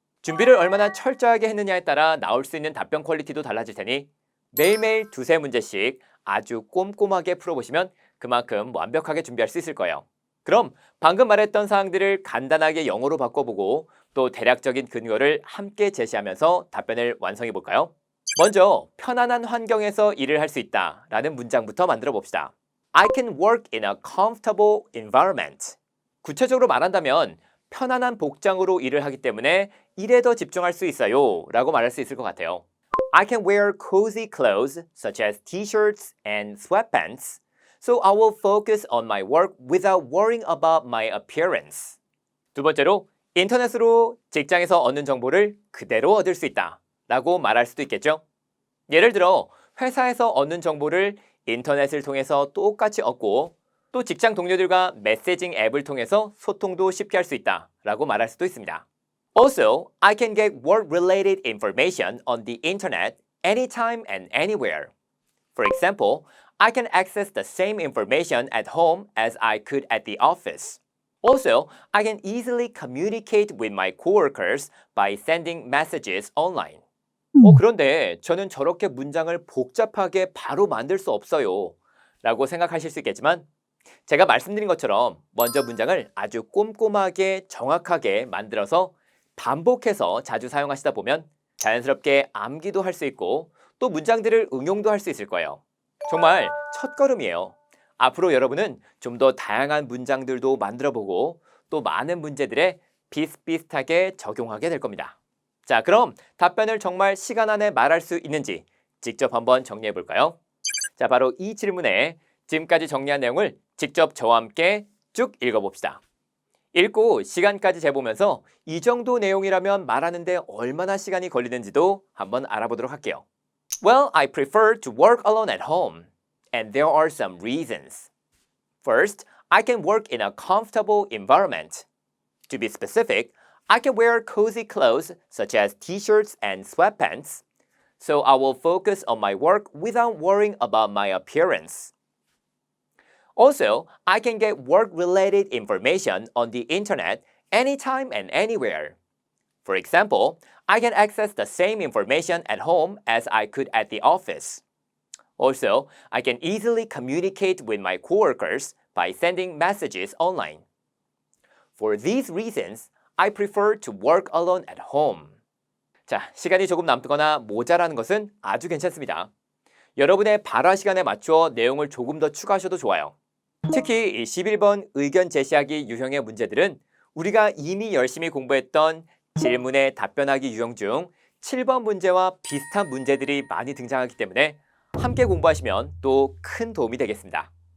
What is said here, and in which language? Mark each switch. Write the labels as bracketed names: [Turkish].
[Korean] 준비를 얼마나 철저하게 했느냐에 따라 나올 수 있는 답변 퀄리티도 달라질 테니 매일매일 두세 문제씩 아주 꼼꼼하게 풀어보시면 그만큼 완벽하게 준비할 수 있을 거예요. 그럼 방금 말했던 사항들을 간단하게 영어로 바꿔보고 또 대략적인 근거를 함께 제시하면서 답변을 완성해 볼까요? 먼저 편안한 환경에서 일을 할 수 있다 라는 문장부터 만들어 봅시다. [English] I can work in a comfortable environment. [Korean] 구체적으로 말한다면 편안한 복장으로 일을 하기 때문에 일에 더 집중할 수 있어요 라고 말할 수 있을 것 같아요. [English] I can wear cozy clothes such as t-shirts and sweatpants, so I will focus on my work without worrying about my appearance. [Korean] 두 번째로 인터넷으로 직장에서 얻는 정보를 그대로 얻을 수 있다 라고 말할 수도 있겠죠. 예를 들어 회사에서 얻는 정보를 인터넷을 통해서 똑같이 얻고 또 직장 동료들과 메시징 앱을 통해서 소통도 쉽게 할 수 있다 라고 말할 수도 있습니다. [English] Also, I can get work-related information on the internet anytime and anywhere. For example, I can access the same information at home as I could at the office. Also, I can easily communicate with my coworkers by sending messages online. [Korean] 그런데 저는 저렇게 문장을 복잡하게 바로 만들 수 없어요. 라고 생각하실 수 있겠지만 제가 말씀드린 것처럼 먼저 문장을 아주 꼼꼼하게 정확하게 만들어서 반복해서 자주 사용하시다 보면 자연스럽게 암기도 할 수 있고 또 문장들을 응용도 할 수 있을 거예요. 정말 첫걸음이에요. 앞으로 여러분은 좀 더 다양한 문장들도 만들어보고 또 많은 문제들에 비슷비슷하게 적용하게 될 겁니다. 자, 그럼 답변을 정말 시간 안에 말할 수 있는지 직접 한번 정리해 볼까요? 자, 바로 이 질문에 지금까지 정리한 내용을 직접 저와 함께 쭉 읽어봅시다. 읽고 시간까지 재보면서 이 정도 내용이라면 말하는데 얼마나 시간이 걸리는지도 한번 알아보도록 할게요. [English] Well, I prefer to work alone at home, and there are some reasons. First, I can work in a comfortable environment. To be specific, I can wear cozy clothes such as t-shirts and sweatpants, so I will focus on my work without worrying about my appearance. Also, I can get work-related information on the internet anytime and anywhere. For example, I can access the same information at home as I could at the office. Also, I can easily communicate with my coworkers by sending messages online. For these reasons, I prefer to work alone at home. [Korean] 자, 시간이 조금 남거나 모자라는 것은 아주 괜찮습니다. 여러분의 발화 시간에 맞추어 내용을 조금 더 추가하셔도 좋아요. 특히 이 11번 의견 제시하기 유형의 문제들은 우리가 이미 열심히 공부했던 질문에 답변하기 유형 중 7번 문제와 비슷한 문제들이 많이 등장하기 때문에 함께 공부하시면 또 큰 도움이 되겠습니다.